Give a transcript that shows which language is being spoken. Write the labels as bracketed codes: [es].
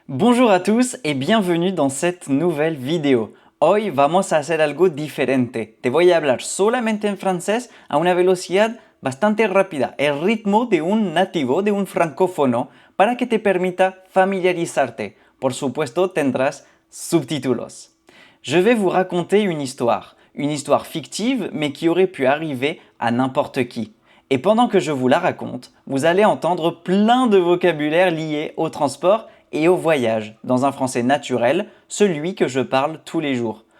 [fr] Bonjour a tous et bienvenue dans cette nouvelle vidéo. [es] Hoy vamos a hacer algo diferente. Te voy a hablar solamente en francés a una velocidad bastante rápida, el ritmo de un nativo, de un francófono, para que te permita familiarizarte. Por supuesto, tendrás subtítulos. [fr] Je vais vous raconter une histoire fictive mais qui aurait pu arriver à n'importe qui. Et pendant que je vous la raconte, vous allez entendre plein de vocabulaire lié au transport et au voyage, dans un français naturel, celui que je parle tous les jours.